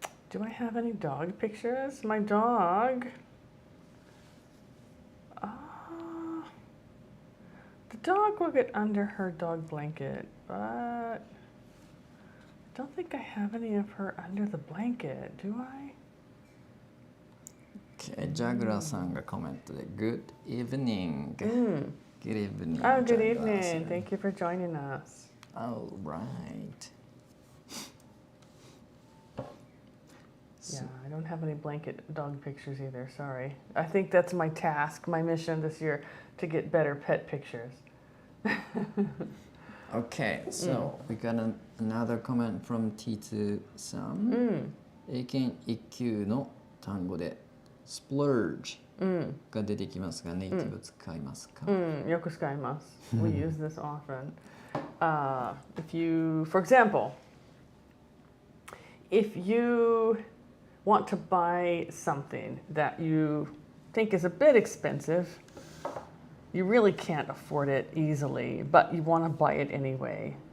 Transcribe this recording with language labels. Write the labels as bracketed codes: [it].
[en] Do I have any dog pictures? My dog. The dog will get under her dog blanket, but I don't think I have any of her under the blanket, do I? Okay, ジャグラーさんがコメントで Good evening. Good evening. Oh, good evening. Thank you for joining us. All right. Yeah, I don't have any blanket dog pictures either, sorry. I think that's my task, my mission this year, to get better pet pictures. Okay, so we got another comment from T2 さん。 [ja] 英検1級の単語で splurge が出てきますが、ネイティブ使いますか？よく使います。 [en] We use this often. For example, if you want to buy something that you think is a bit expensive, you really can't afford it easily, but you want to buy it anyway.